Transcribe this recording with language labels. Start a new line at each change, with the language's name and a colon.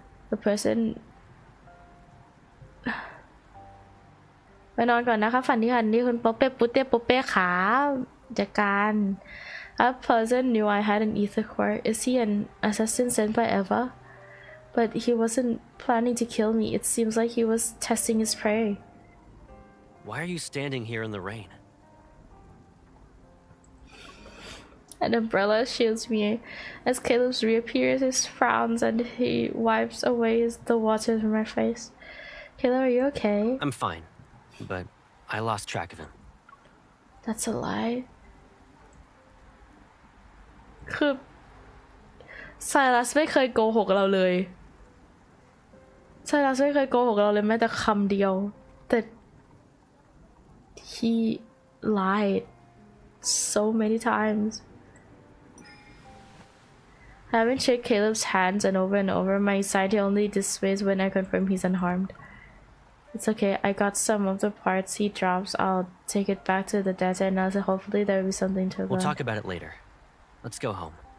English: The person
Thai: ไปนอนก่อนนะคะฝันดีค่ะนี่คุณป๊อปเป้ปุ๊เต้ป๊อปเป้ขาจากการ
English: A person knew I had an ether core. Is he an assassin sent by Eva? But he wasn't planning to kill me. It seems like he was testing his prey. Why are you standing here in the rain? An umbrella shields me as Caleb reappears. He frowns and he wipes away the water from my face. Caleb, are you okay? I'm fine, but I lost track of him. That's a lie.
Thai: คือไซรัสไม่เคยโกหกเราเลยไซรัสไม่เคยโกหกเราเลยแม้แต่คำเดียวแต่
English: he lied so many times. Having checked Caleb's hands and over, my anxiety only dissipates when I confirm he's unharmed. It's okay, I got some of the parts he drops. I'll take it back to the desert now, so hopefully there will be something to learn. We'll talk about it later. Let's go home.